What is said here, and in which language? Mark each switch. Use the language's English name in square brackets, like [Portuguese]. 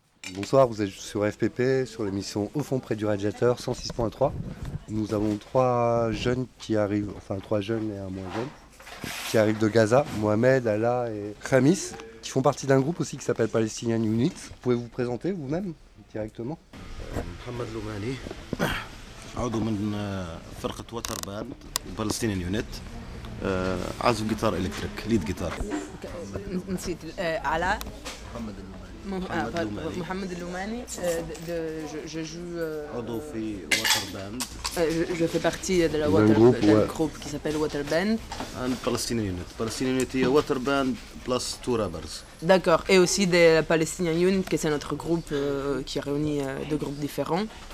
[French] Bonsoir, vous êtes sur FPP, sur l'émission Au fond près du radiateur 106.3. Nous avons trois jeunes et un moins jeune qui arrivent de Gaza, Mohamed, Allah et Khamis, qui font partie d'un groupe aussi qui s'appelle Palestinian Unit. Pouvez-vous vous présenter vous-même directement ? [Arabic] Mohamed Loumani, عضو من فرقة ووتر باند Palestinian Unit. عازف جيتار الكتريك ليد جيتار نسيت على محمد اللوماني محمد اللوماني [French] je joue [Arabic] عضو في ووتر باند [French] je fais partie de la groupe qui s'appelle ووتر باند [English] and Palestinian Unit. [Arabic] Palestinian Unit هي ووتر باند [English] plus two rappers. [French] D'accord. Et aussi de la Palestinian Unit, qui c'est notre groupe qui réunit deux groupes différents.